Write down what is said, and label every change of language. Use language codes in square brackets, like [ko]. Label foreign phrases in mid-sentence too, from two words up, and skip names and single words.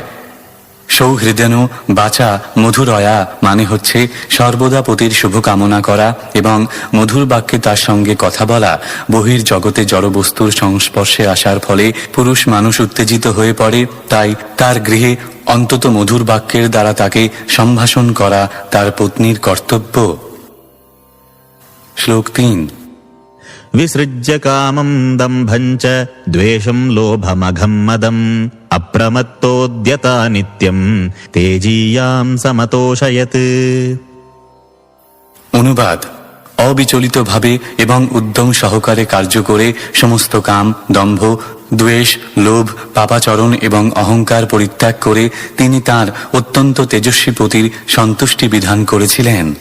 [sa] সৌহৃদেন বাচা মধুরয়া [bn] মানে হচ্ছে সর্বদা পতির শুভকামনা করা এবং মধুর বাক্যে তার সঙ্গে কথা বলা। বহির জগতে জড়বস্তুর সংস্পর্শে আসার ফলে পুরুষ মানুষ উত্তেজিত হয়ে পড়ে, তাই তার গৃহে অন্তত মধুর বাক্যের দ্বারা তাকে সম্ভাষণ করা তার পত্নীর কর্তব্য। শ্লোক 3। [sa] विसृज्य कामं दम्भं च द्वेषं लोभमघं मदम् अप्रमत्तोद्यता नित्यं तेजीयां समतोषयत्। [bn] অনুবাদ: অবিচলিতভাবে এবং উদ্যম সহকারে কার্য করে সমস্ত কাম, দম্ভ, দ্বেষ, লোভ, পাপাচরণ এবং অহংকার পরিত্যাগ করে তিনি তাঁর অত্যন্ত তেজস্বী পতির সন্তুষ্টি বিধান করেছিলেন।